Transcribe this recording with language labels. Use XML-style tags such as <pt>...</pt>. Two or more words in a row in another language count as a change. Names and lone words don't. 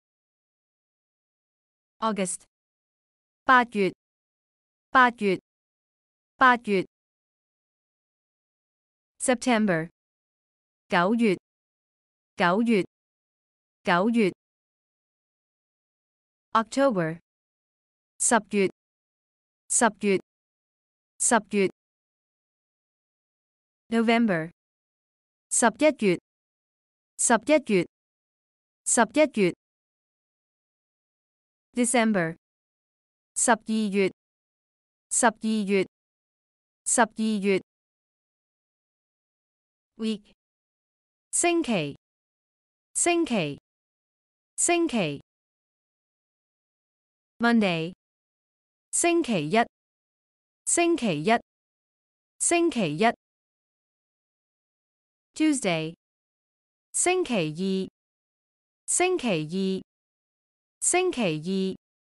<zh>August 八月八月八月 September 九月九月九月 October 十月十月十月 November 十一月十一月十一月 December 十二月十二月十二月 Week 星期星期星期 Monday 星期一星期一星期一 Tuesday 星期二星期二星期二</zh>